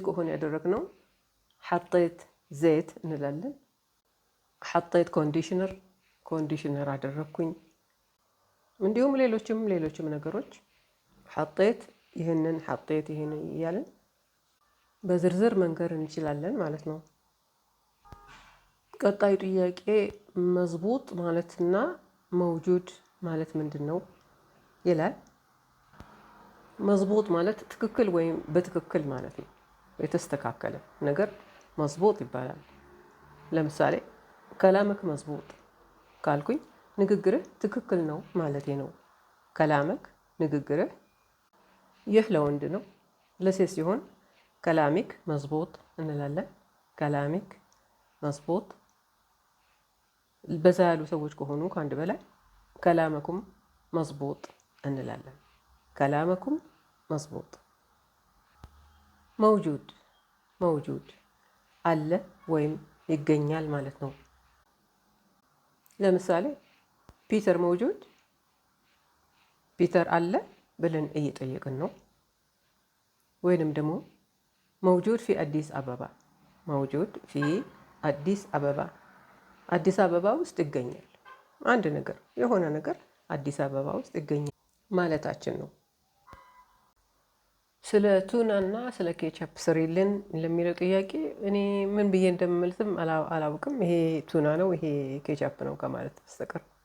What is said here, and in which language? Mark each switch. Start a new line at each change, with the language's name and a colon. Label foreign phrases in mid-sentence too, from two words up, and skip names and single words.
Amharic: ከሆነ ያደረግነው حطيت ዘይት እንላለን حطيت ኮንዲሽነር አደረኩኝ እንዲሁም ሌሎችም ነገሮች حطيت ይሄንን እያልን በዝርዝር መንገር እንችላለን ማለት ነው ቀጣዩ ጥያቄ መዝቡጥ ማለትና መውጁድ ማለት ምንድነው ይላል መዝቡጥ ማለት ትክክል ወይም በትክክል ማለት ነው የተስተካከለ ነገር መዝቡጥ ይባላል ለምሳሌ
Arabic: كلامك مظبوط
Amharic: ካልኩኝ ንግግርህ ትክክል ነው ማለቴ ነው كلامك ንግግርህ ይህ ለወንድ ነው ለሴት ሲሆን
Arabic: كلامك مظبوط
Amharic: እንላለን
Arabic: كلامك مظبوط
Amharic: በዛ ያሉ ሰዎች ከሆኑ ከአንድ በላይ
Arabic: كلامكم مظبوط
Amharic: እንላለን
Arabic: كلامكم مظبوط
Amharic: موجود አለ ወይም ይገኛል ማለት ነው ለምሳሌ ፒተር موجود ፒተር አለ ብለን እየጠየቅን ነው ወይንም ደግሞ
Arabic: موجود في
Amharic: አዲስ አበባ ውስጥ ይገኛል አንድ ነገር የሆነ ነገር አዲስ አበባ ውስጥ ይገኛል ማለታችን ነው ስለ ቱናና ስለ ኬቻፕ ስሪልን ለሚለው ጥያቄ እኔ ምን ብዬ እንደምመልስም አላውቅም ይሄ ቱና ነው ይሄ ኬቻፕ ነው ከማለት በስተቀር